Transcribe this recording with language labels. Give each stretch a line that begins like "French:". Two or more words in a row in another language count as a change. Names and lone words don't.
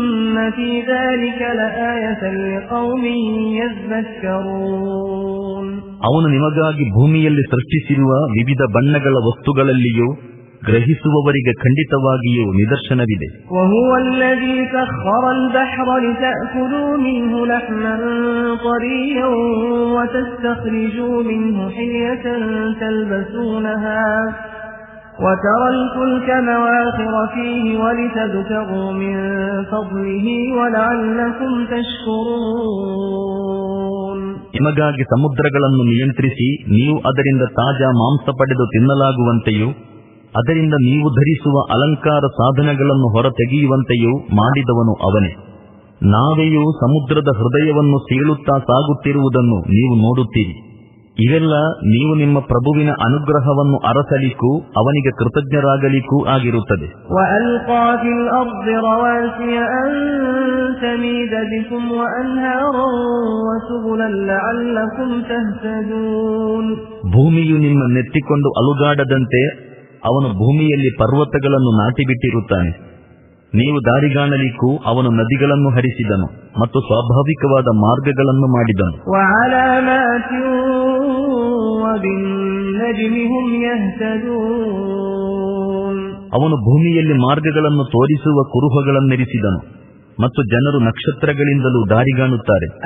Arabic: في ذلك لآية لقوم يذكرون.
Kannada: ಅವನು ನಿಮಗಾಗಿ ಭೂಮಿಯಲ್ಲಿ ಸೃಷ್ಟಿಸಿರುವ ವಿವಿಧ ಬಣ್ಣಗಳ ವಸ್ತುಗಳಲ್ಲಿಯೂ ಗ್ರಹಿಸುವವರಿಗೆ ಖಂಡಿತವಾಗಿಯೂ ನಿದರ್ಶನವಿದೆ.
Arabic: وهو الذي سخر البحر لتأكلوا منه لحما طريا وتستخرجوا منه حلية تلبسونها وترى الفلك مواخر فيه ولتبتغوا من فضله ولعلكم تشكرون.
Kannada: ನಿಮಗಾಗಿ ಸಮುದ್ರಗಳನ್ನು ನಿಯಂತ್ರಿಸಿ ನೀವು ಅದರಿಂದ ತಾಜಾ ಮಾಂಸ ಪಡೆದು ತಿನ್ನಲಾಗುವಂತೆಯೂ ಅದರಿಂದ ನೀವು ಧರಿಸುವ ಅಲಂಕಾರ ಸಾಧನಗಳನ್ನು ಹೊರತೆಗೆಯುವಂತೆಯೂ ಮಾಡಿದವನು ಅವನೇ. ನಾವೆಯೂ ಸಮುದ್ರದ ಹೃದಯವನ್ನು ಸೀಳುತ್ತಾ ಸಾಗುತ್ತಿರುವುದನ್ನು ನೀವು ನೋಡುತ್ತೀರಿ. ಇವೆಲ್ಲ ನೀವು ನಿಮ್ಮ ಪ್ರಭುವಿನ ಅನುಗ್ರಹವನ್ನು ಅರಸಲಿಕ್ಕೂ ಅವನಿಗೆ ಕೃತಜ್ಞರಾಗಲಿಕ್ಕೂ ಆಗಿರುತ್ತದೆ.
Arabic: وَأَلْقَى فِي الْأَرْضِ رَوَاسِيَ أَن تَمِيدَ بِكُمْ وَأَنْهَارًا وَسُبُلًا لَعَلَّكُمْ تَهْتَدُونَ.
Kannada: ಭೂಮಿಯು ನಿಮ್ಮ ನೆತ್ತಿಕೊಂಡು ಅಲುಗಾಡದಂತೆ ಅವನು ಭೂಮಿಯಲ್ಲಿ ಪರ್ವತಗಳನ್ನು ನಾಟಿಬಿಟ್ಟಿರುತ್ತಾನೆ. ನೀವು ದಾರಿಗಾಣಲಿಕ್ಕೂ ಅವನು ನದಿಗಳನ್ನು ಹರಿಸಿದನು ಮತ್ತು ಸ್ವಾಭಾವಿಕವಾದ ಮಾರ್ಗಗಳನ್ನು ಮಾಡಿದನು. ಅವನು ಭೂಮಿಯಲ್ಲಿ ಮಾರ್ಗಗಳನ್ನು ತೋರಿಸುವ ಕುರುಹಗಳನ್ನಿರಿಸಿದನು ಮತ್ತು ಜನರು ನಕ್ಷತ್ರಗಳಿಂದಲೂ ದಾರಿಗಾಣುತ್ತಾರೆ.